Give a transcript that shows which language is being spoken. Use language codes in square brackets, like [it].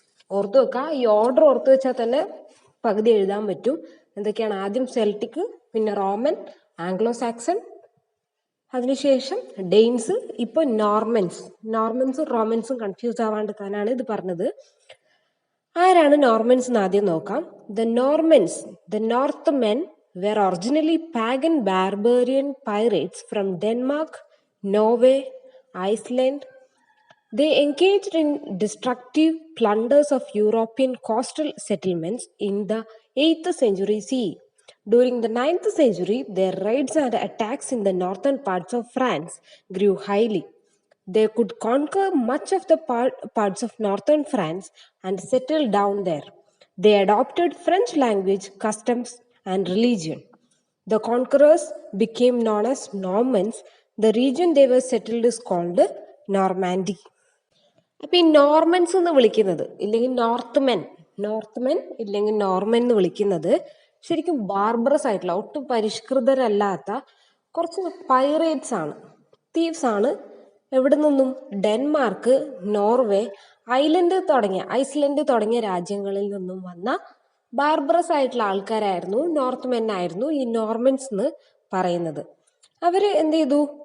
[ml] ഓർത്തു വെക്കുക, ഈ ഓർഡർ ഓർത്തു വെച്ചാൽ തന്നെ പകുതി എഴുതാൻ പറ്റും. എന്തൊക്കെയാണ്? ആദ്യം സെൽറ്റിക്, പിന്നെ റോമൻ, ആംഗ്ലോ സാക്സൺ, അതിനുശേഷം ഡെയിൻസ്, ഇപ്പൊ നോർമൻസ്. നോർമൻസും റോമൻസും കൺഫ്യൂസ് ആവാണ്ടിരിക്കാനാണ് ഇത് പറഞ്ഞത്. ആരാണ് നോർമൻസ് എന്ന് ആദ്യം നോക്കാം. [en] The Normans, the Northmen were originally pagan barbarian pirates from Denmark, Norway, Iceland. They engaged in destructive plunders of European coastal settlements in the 8th century CE. During the 9th century, their raids and attacks in the northern parts of France grew highly. They could conquer much of the parts of northern France and settle down there. They adopted French language, customs, and religion. The conquerors became known as Normans. The region they were settled is called Normandy. [ml] അപ്പോൾ ഈ Norman's എന്ന് വിളിക്കുന്നത്, ഇല്ലെങ്കിൽ north men ഇല്ലെങ്കിൽ Norman എന്ന് വിളിക്കുന്നത് ശരിക്കും ബാർബറസ് ആയിട്ടുള്ള, ഒട്ടും പരിഷ്കൃതരല്ലാത്ത കുറച്ച് പൈറേറ്റ്സ് ആണ്, തീവ്സ് ആണ്. എവിടെ നിന്നും? ഡെൻമാർക്ക്, നോർവേ, ഐസ്ലൻഡ് തുടങ്ങിയ രാജ്യങ്ങളിൽ നിന്നും വന്ന ബാർബറസ് ആയിട്ടുള്ള ആൾക്കാരായിരുന്നു, നോർത്ത് മെൻ ആയിരുന്നു ഈ നോർമൻസ് എന്ന് പറയുന്നത്. അവര് എന്ത് ചെയ്തു?